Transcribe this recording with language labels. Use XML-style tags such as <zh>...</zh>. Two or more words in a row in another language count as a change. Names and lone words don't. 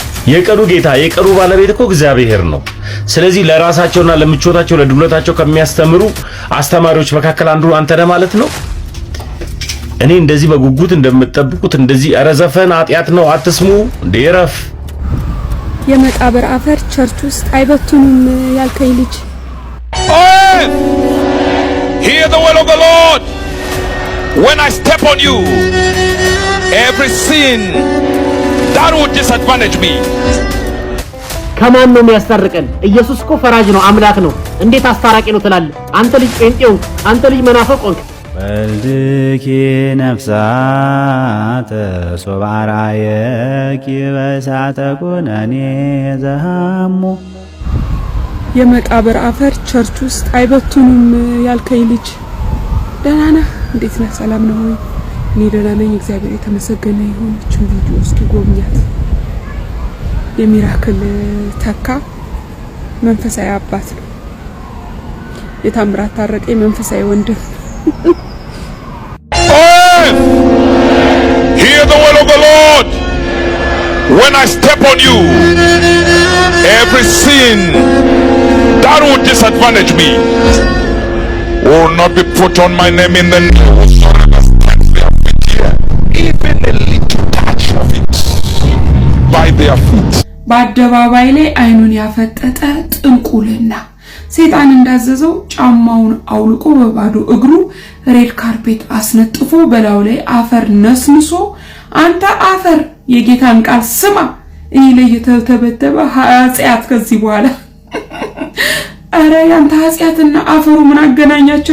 <am>የቀኑ ጌታ የቀኑ ባለቤት እኮ እግዚአብሔር ነው። ስለዚህ ለራሳቸውና ለምቾታቸው ለድሎታቸው ከሚያስተምሩ አስተማሪዎች መካከል አንዱ አንተ ነህ ማለት ነው። እኔ እንደዚህ በጉጉት እንደምትጠብቁት እንደዚህ ኧረ ዘፈን ኃጢአት ነው አትስሙ እንደ ይረፍ። የመቃብር አፈር ቸርች ውስጥ አይበቱንም ያልከኝ ልጅ</am> <en>Hear the word of the Lord. When I step on you, every sin that would disadvantage me.</en> <am>ከማን ነው የሚያስታርቀን? ኢየሱስ እኮ ፈራጅ ነው፣ አምላክ ነው። እንዴት አስታራቂ ነው ትላለህ? አንተ ልጅ ጴንጤው፣ አንተ ልጅ መናፍቅ ሆንክ።</am> <gez>ወልድኪ ነፍሳተ ሶባራየኪ በሳተ ኩነኔ ዘሃሙ</gez> <am>የመቃብር አፈር ቸርች ውስጥ አይበቱንም ያልከኝ ልጅ ደህና ነህ? እንዴት ነህ? ሰላም ነው ወይ? እኔ ደህና ነኝ፣ እግዚአብሔር የተመሰገነ ይሁን። እቺን ቪዲዮ እስኪ ጎብኛት። የሚራክል ተካ መንፈሳዊ አባት ነው። የታምራት ታረቀኝ መንፈሳዊ ወንድም።</am> <en>Hear the word of the Lord. When I step on you, every sin that would disadvantage me will not be put on my name in the name of even a little touch of it by their feet.</en> <am>በአደባባይ ላይ አይኑን ያፈጠጠ ጥንቁልና ሰይጣን እንዳዘዘው ጫማውን አውልቆ በባዶ እግሩ</am> <en>red carpet</en> <am>አስነጥፎ በላዩ ላይ አፈር ነስንሶ አንተ አፈር የጌታን ቃል ስማ እኔ ላይ የተተበተበ ኃጢአት ከዚህ በኋላ አረ ያንተ ኃጢአትና አፈሩ ምን አገናኛቸው?</am>